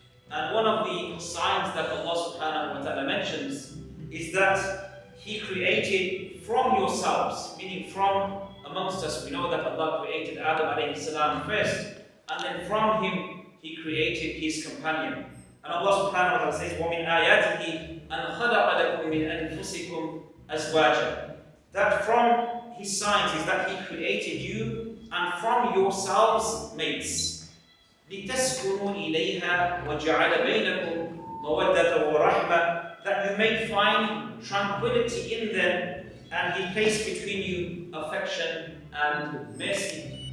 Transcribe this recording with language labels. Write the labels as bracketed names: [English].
[English] And one of the signs that Allah subhanahu wa ta'ala mentions is that He created from yourselves, meaning from amongst us. We know that Allah created Adam alayhi salam first, and then from him He created his companion. And Allah subhanahu wa ta'ala says, [Arabic] وَمِنْ آيَاتِهِ أَنْ خَلَقَ لَكُم مِّنْ أَنفُسِكُمْ أَزْوَاجًا. [English] That from His signs is that He created you, and from yourselves mates. [Arabic] لِتَسْكُنُوا إِلَيْهَا وَجَعَلَ بَيْنَكُمْ مَوَدَّةً وَرَحْمَةً. [English] That you may find tranquility in them, and He placed between you affection and mercy.